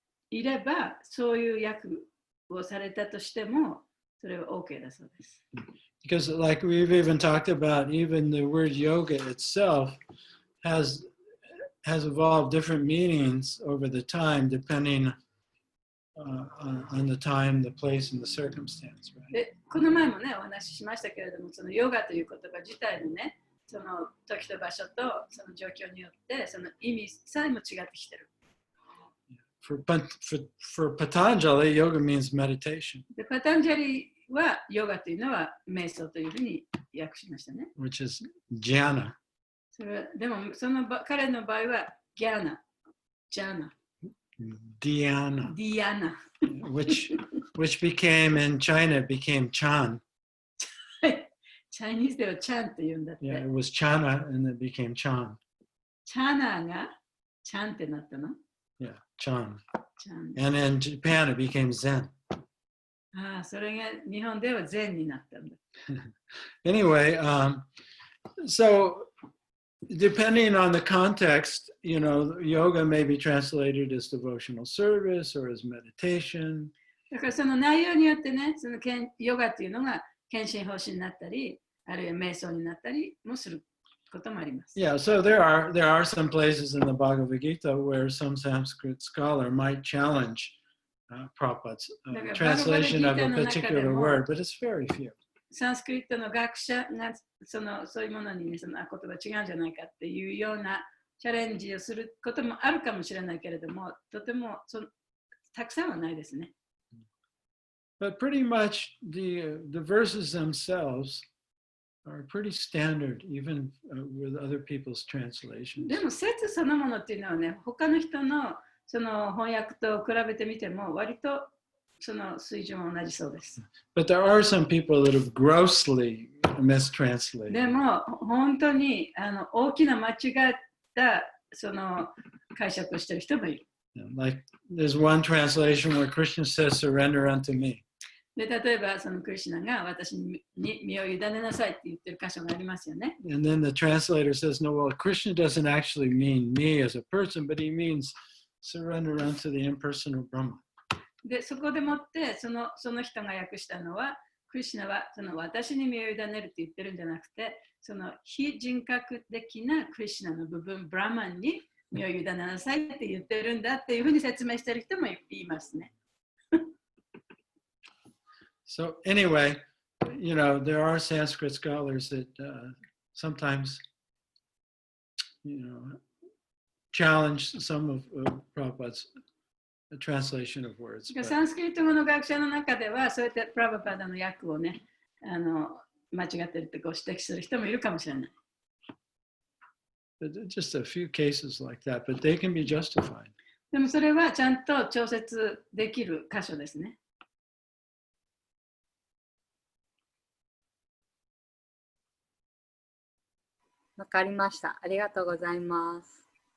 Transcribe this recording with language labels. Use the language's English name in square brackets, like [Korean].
[Japanese] いれば、そういう訳をされたとしても、それは OK だそうです。 [English] Because like we've even talked about, even the word yoga itself has evolved different meanings over the time, depending on the time, the place, and the circumstance. Right? [Japanese] で、この前もね、お話ししましたけれども、そのヨガという言葉自体のね、その時と場所とその状況によって、その意味さえも違ってきてる。 [English] For Patanjali, yoga means meditation. [Japanese] で、パタンジャリはヨガというのは瞑想というふうに訳しましたね。 [English] Which is jhana. [Japanese] でも彼の場合はギャーナ、ジャーナ、 [English] Dhyana. [Japanese] ディアナ。 [English] which became in China became Chan. [Japanese] チャイニーズではチャンって言うんだって。 [English] Yeah, it was Chana and it became Chan. [Japanese] チャナがチャンってなったの [English] Yeah, Chan. [Japanese] チャン。 [English] And in Japan it became Zen. [Japanese] ああ、それが日本では禅になったんだ。 [English] Anyway, so depending on the context, yoga may be translated as devotional service or as meditation. [Japanese] だからその内容によってね、そのヨガっていうのが献身奉仕になったり、あるいは瞑想になったりもすることもあります。 [English] Yeah, so there are some places in the Bhagavad-Gita where some Sanskrit scholar might challenge Prabhupada's translation of a particular word, but it's very few. [Japanese] サンスクリットの学者がそういうものに、ね、その言葉違うんじゃないかっていうようなチャレンジをすることもあるかもしれないけれども、とてもたくさんはないですね。 [English] But pretty much the verses themselves are pretty standard, even with other people's translations. [Japanese] でも説そのものっていうのはね、他の人のその翻訳と比べてみても割とその水準は同じそうです。 [English] But there are some people that have grossly mistranslated. [Japanese] でも本当に大きな間違ったその解釈をしている人もいる。 [English] Like there's one translation where Krishna says, "Surrender unto me." [Japanese] で例えばそのクリシュナが私に身を委ねなさいって言ってる箇所がありますよね。 [English] And then the translator says, "No, well, Krishna doesn't actually mean me as a person, but he means surrender unto the impersonal Brahman." [Japanese] でそこでもってその人が訳したのは、クリシュナはその私に身を委ねるって言ってるんじゃなくて、その非人格的なクリシュナの部分、ブラマンに身を委ねなさいって言ってるんだっていうふうに説明してる人もいますね。 [English] So anyway, you know, there are Sanskrit scholars that sometimes, you know, challenge some of Prabhupada's translation of words. [Japanese] サンスクリット語の学者の中では、そうやってプラバパダの訳をね、間違ってるってご指摘する人もいるかもしれない。 [English] But just a few cases like that, but they can be justified. [Japanese] でもそれはちゃんと調節できる箇所ですね。わかりました。ありがとうございます。